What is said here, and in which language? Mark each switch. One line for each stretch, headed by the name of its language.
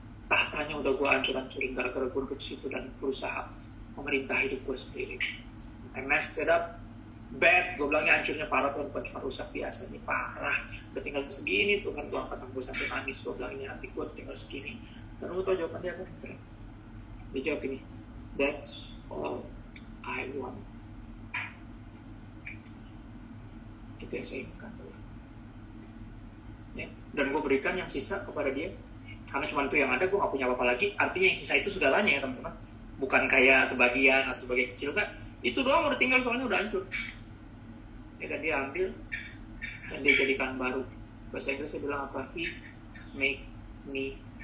Indonesian: Tahtanya udah gue hancur-hancurin gara-gara gue duduk situ dan berusaha memerintah hidup gue sendiri.
English: I messed it up bad.
Indonesian: Gue bilangnya hancurnya parah Tuhan, bukan cuma rusak biasa, ini parah. Udah tinggal segini Tuhan, gue angkat tangan gue sampai nangis. Gue bilang ini hati gue udah tinggal segini. Dan lu tau jawaban dia apa? Dia jawab ini,
English: that's all I want.
Indonesian: Itu yang saya inginkan ya. Dan gue berikan yang sisa kepada dia, karena cuma itu yang ada, gue gak punya apa-apa lagi. Artinya yang sisa itu segalanya ya teman-teman, bukan kayak sebagian atau sebagian kecil kan. Itu doang udah tinggal, soalnya udah hancur ya. Dan dia ambil dan dia jadikan baru. Bahasa Inggrisnya bilang apa?
English: He make me